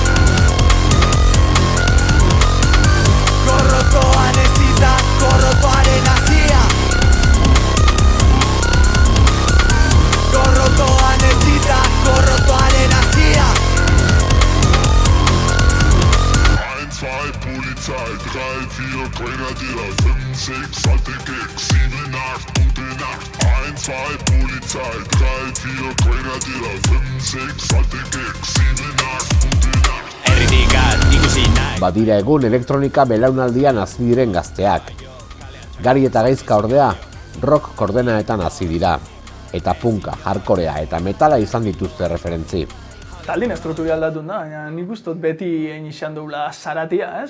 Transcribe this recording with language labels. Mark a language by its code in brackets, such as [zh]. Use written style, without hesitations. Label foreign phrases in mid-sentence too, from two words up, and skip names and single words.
[eu] Gorrotoan ez dita, gorrotoaren azia. Gorrotoan ez dita, gorrotoaren azia. [de] 1, 2, Polizei, 3, 4, Grenadier, 5, 6, alte Gags, 7, 8, gute Nacht. 1, 2, Polizei, 3, 4, Grenadier, 5, 6, alte Gags, 7, 8, gute Nacht. [eu] Erritikat ikusi nahi. Badira egun elektronika belaunaldian hazi diren gazteak. Gari eta gaizka ordea, rock koordenaetan hazi dira. Eta punka, hardcorea eta metala izan dituzte referentzi. Taldin estrukturi aldatun da, baina nik ustot beti egin izan dugula zaratia, ez?